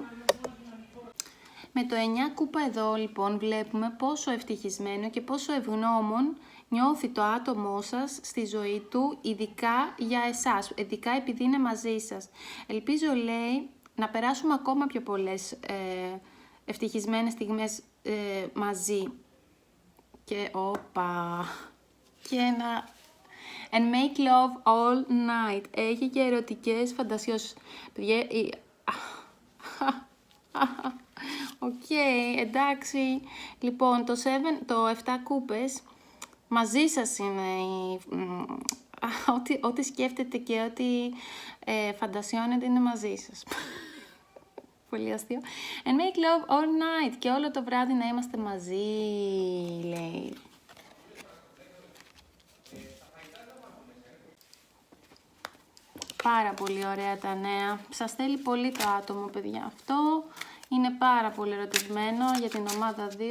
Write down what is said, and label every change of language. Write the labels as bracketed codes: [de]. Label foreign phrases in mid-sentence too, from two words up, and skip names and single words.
[el] Με το 9 κούπα εδώ, λοιπόν, βλέπουμε πόσο ευτυχισμένο και πόσο ευγνώμων νιώθει το άτομό σας στη ζωή του, ειδικά για εσάς, ειδικά επειδή είναι μαζί σας. Ελπίζω, λέει, να περάσουμε ακόμα πιο πολλές ευτυχισμένες στιγμές μαζί. [en] Και And make love all night. [el] Έχει και ερωτικές φαντασιώσεις. Παιδιά, Οκ, εντάξει. Λοιπόν, το 7 κούπες μαζί σας είναι ό,τι σκέφτεται και ό,τι φαντασιώνεται είναι μαζί σας. Πολύ αστείο. [en] And make love all night. [el] Και όλο το βράδυ να είμαστε μαζί, λέει. Πάρα πολύ ωραία τα νέα. Σας θέλει πολύ το άτομο, παιδιά. Αυτό είναι πάρα πολύ ερωτευμένο για την ομάδα 2.